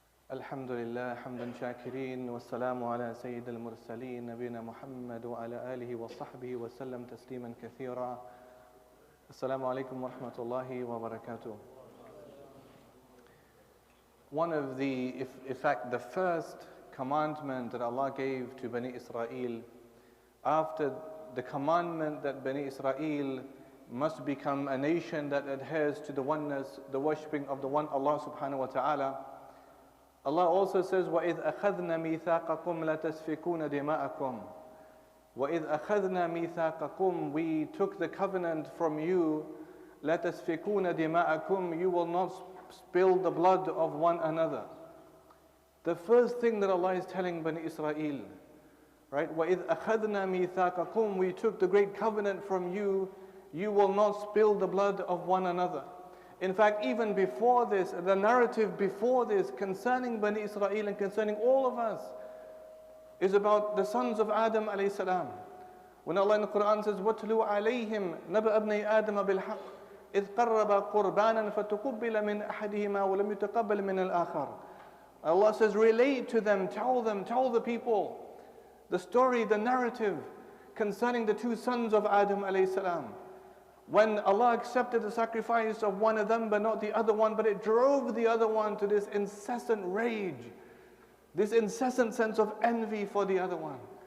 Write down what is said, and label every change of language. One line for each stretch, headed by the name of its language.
Arabic: الحمد لله حمدا شاكرين والسلام على سيد المرسلين نبينا محمد وعلى آله وصحبه وسلم تسليما كثيرا. السلام عليكم ورحمة الله وبركاته.
English: One of the, in fact, the first commandment that Allah gave to Bani Israel, after the commandment that Bani Israel must become a nation that adheres to the oneness, the worshipping of the one Allah subhanahu wa ta'ala, Allah also says,
Arabic: وَإِذْ أَخَذْنَا مِيثَاقَكُمْ لَتَسْفِكُونَ دِمَاءَكُمْ. وَإِذْ أَخَذْنَا مِيثَاقَكُمْ,
English: we took the covenant from you,
Arabic: لَتَسْفِكُونَ دِمَاءَكُمْ,
English: you will not spill the blood of one another. The first thing that Allah is telling Bani Israel, right?
Arabic: وَإِذْ أَخَذْنَا مِيثَاقَكُمْ,
English: we took the great covenant from you, you will not spill the blood of one another. In fact, even before this, the narrative before this concerning Bani Israel and concerning all of us is about the sons of Adam alayhi salam. When Allah in the Quran says,
Arabic: وَاتْلُوا عَلَيْهِمْ نَبَأَ ابْنَيْ آدَمَ بِالْحَقِّ إِذْ قَرَّبَا قُرْبَانًا فَتُقُبِّلَ مِنْ أَحَدِهِمَا وَلَمْ يُتَقَبَّلْ مِنَ الْآخَرِ.
English: Allah says, relate to them, tell the people the story, the narrative concerning the two sons of Adam alayhi salam. When Allah accepted the sacrifice of one of them but not the other one, but it drove the other one to this incessant rage, this incessant sense of envy for the other one.